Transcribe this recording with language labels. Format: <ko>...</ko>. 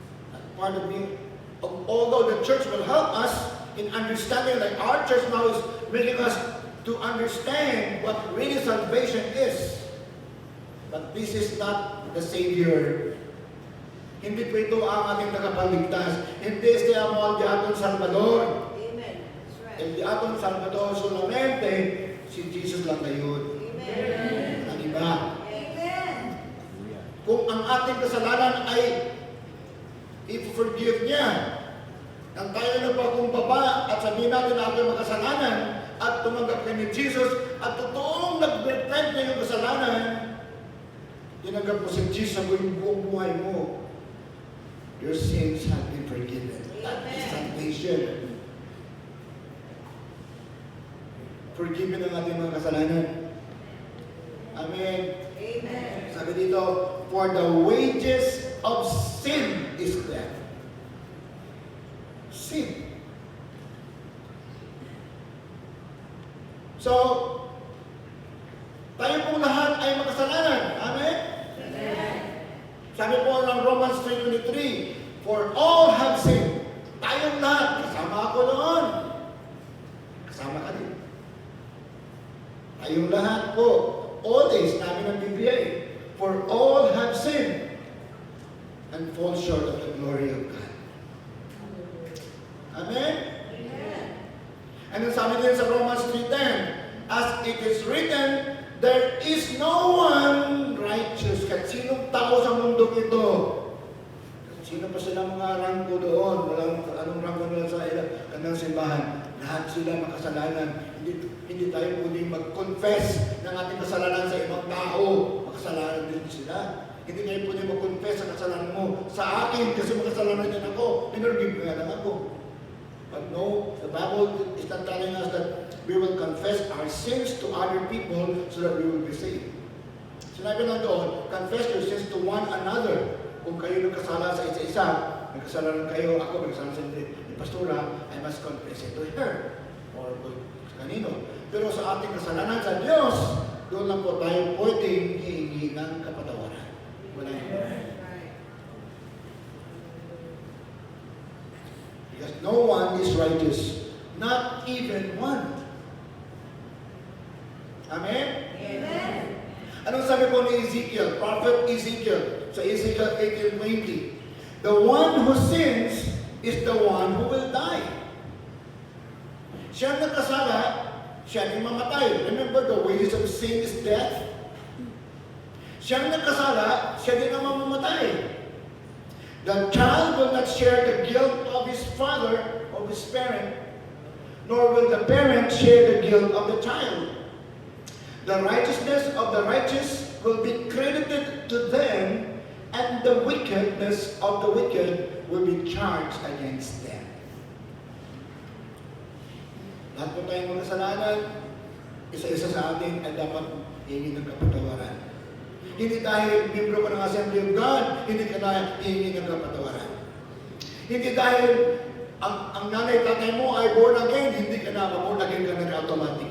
<en>Not part of being, although the church will help us in understanding, like our church now is making us to understand what really salvation is. But this is not the Savior.</en> <tl>Hindi po ito ang ating tagapagligtas.</tl> <cbk>Hindi siya mo di aton Salvador.</cbk> <en>Amen. That's right.</en> <cbk>El di aton Salvador solamente si Jesus</cbk> <tl>lang ngayon. Amen. Ang iba. Amen. Kung ang ating kasalanan ay i-forgive niya, nang tayo nagpakumbaba at sabihin natin na ating makasalanan at tumanggap ka ni Jesus at totoong nag-repent na yung kasalanan, tinanggap mo si Jesus sa buong buhay mo.</tl> <en>Your sins have been forgiven. That is salvation.</en> <tl>Forgiven ang ating mga kasalanan. Amen. Amen. Sabi dito,</tl> <en>for the wages of sin is death. Sin.</en> <tl>So, tayo pong lahat ay makasalanan. Amen? Amen. Sabi po ng</tl> <en>Romans 3:23, for all have sinned.</en> <tl>Tayong lahat, kasama ako noon. Kasama ka din. Tayong lahat po,</tl> <en>all days</en> <tl>namin ang Biblia eh.</tl> <en>For all have sinned and fall short of the glory of God. Amen? Amen. And then</en> <tl>sabi din sa</tl> <en>Romans 3:10, as it is written, there is no one righteous.</en> <tl>Kahit sinong tao sa mundong ito. Sino pa sila mga rangko doon? Walang anong rangko nila sa kanilang simbahan. Lahat sila makasalanan. Hindi tayo pwedeng mag-confess ng ating kasalanan sa ibang tao. Makasalanan din sila. Hindi tayo pwedeng mag-confess sa kasalanan mo sa akin kasi makasalanan din ako. Pinurgive nga lang ako.</tl> <en>But no, the Bible is not telling us that we will confess our sins to other people so that we will be saved. Sinabi lang doon, confess your sins to one another.</en> <tl>Kung kayo nagkasala sa isa-isa, nagkasalanan kayo, ako nagkasala sa ni Pastora,</tl> <en>I must confess it to her or to</en> <tl>kanino. Pero sa ating kasalanan sa Diyos, doon lang po tayo pwedeng hihingi ng kapatawaran. Wala yun.</tl> <en>Right. Because no one is righteous, not even one. Amen? Amen.</en> <tl>Anong sabi po ni Ezekiel, Prophet Ezekiel, sa Ezekiel 18:20?</tl> <en>The one who sins is the one who will die.</en> <tl>Siya nagkasala, siya ang mamatay.</tl> <en>Remember, the wages of sin is death.</en> <tl>Siya nagkasala, siya din ang mamamatay.</tl> <en>The child will not share the guilt of his father, of his parent, nor will the parent share the guilt of the child. The righteousness of the righteous will be credited to them, and the wickedness of the wicked will be charged against them.</en> <tl>Lahat po tayong mga kasalanan, isa-isa sa atin ay dapat hihingi ng kapatawaran. Hindi dahil membro ka ng Assembly of God, hindi ka na hihingi ng kapatawaran. Hindi dahil ang nanay, tatay mo ay born again, hindi ka na born again ka na automatic.</tl>